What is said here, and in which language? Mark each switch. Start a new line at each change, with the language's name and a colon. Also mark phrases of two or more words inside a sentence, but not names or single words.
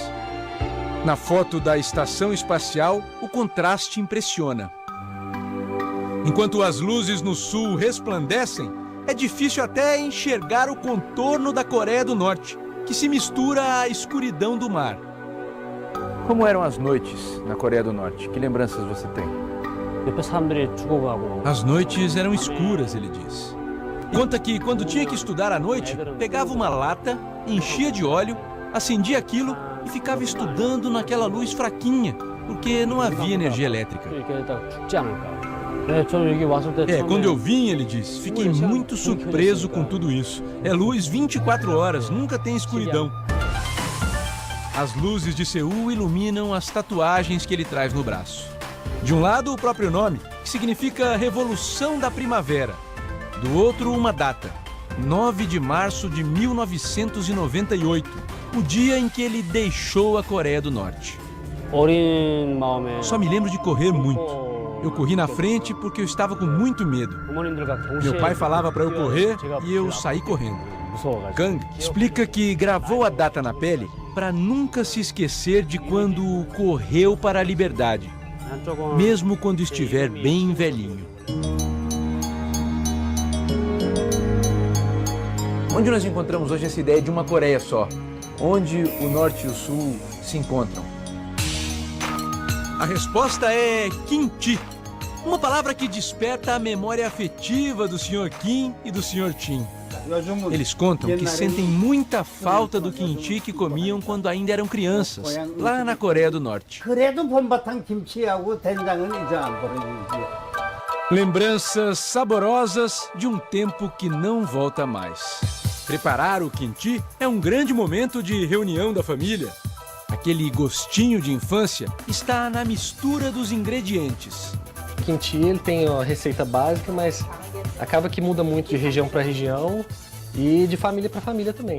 Portuguese: Na foto da estação espacial, o contraste impressiona. Enquanto as luzes no sul resplandecem, é difícil até enxergar o contorno da Coreia do Norte, que se mistura à escuridão do mar. Como eram as noites na Coreia do Norte? Que lembranças você tem?
Korean: 옆에 사람들이 죽어가고
Portuguese: As noites eram escuras, ele diz. Conta que quando tinha que estudar à noite, pegava uma lata, enchia de óleo, acendia aquilo e ficava estudando naquela luz fraquinha, porque não havia energia elétrica.
Korean: 이렇게 딱 죽지 않을까. 네, 저는 여기 왔을 때
Portuguese: Quando eu vim, ele diz, fiquei muito surpreso com tudo isso. É luz 24 horas, nunca tem escuridão. As luzes de Seul iluminam as tatuagens que ele traz no braço. De um lado, o próprio nome, que significa Revolução da Primavera. Do outro, uma data, 9 de março de 1998, o dia em que ele deixou a Coreia do Norte.
Korean: 어린 마음에
Portuguese: Só me lembro de correr muito. Eu corri na frente porque eu estava com muito medo.
Korean: 부모님들과 동시에
Portuguese: Meu pai falava para eu correr e eu saí correndo.
Korean: 무서워가지고.
Portuguese: Kang explica que gravou a data na pele para nunca se esquecer de quando correu para a liberdade,
Korean: 한쪽은
Portuguese: mesmo quando estiver bem velhinho. Onde nós encontramos hoje essa ideia de uma Coreia só? Onde o Norte e o Sul se encontram? A resposta é kimchi, uma palavra que desperta a memória afetiva do Sr. Kim e do Sr. Chin. Eles contam que sentem muita falta do kimchi que comiam quando ainda eram crianças, lá na Coreia do Norte.
Korean: 그래도 봄바탕 김치하고 된장은 이제 안 버려지지.
Portuguese: Lembranças saborosas de um tempo que não volta mais. Preparar o kimchi é um grande momento de reunião da família. Aquele gostinho de infância está na mistura dos ingredientes. O kimchi ele tem a receita básica, mas acaba que muda muito de região para região e de família para família também.